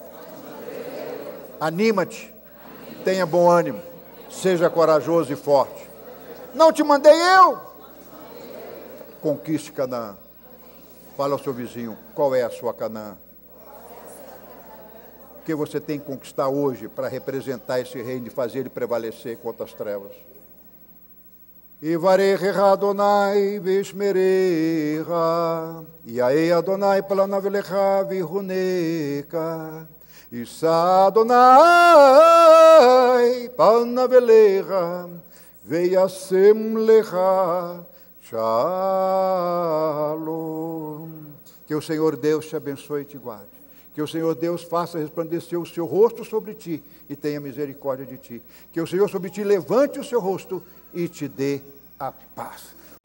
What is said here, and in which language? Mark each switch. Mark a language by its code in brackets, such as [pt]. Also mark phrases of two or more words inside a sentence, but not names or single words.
[pt] Anima-te, tenha bom ânimo, seja corajoso e forte. Não te mandei eu? Conquiste Canaã. Fala ao seu vizinho, qual é a sua Canaã? O que você tem que conquistar hoje para representar esse reino e fazer ele prevalecer contra as trevas? [he] יברכך ה' וישמרך יאר ה' פניו אליך ויחנך ישא ה' פניו אליך וישם לך שלום. [pt] Que o Senhor Deus te abençoe e te guarde. Que o Senhor Deus faça resplandecer o seu rosto sobre ti e tenha misericórdia de ti. Que o Senhor sobre ti levante o seu rosto e te dê a paz.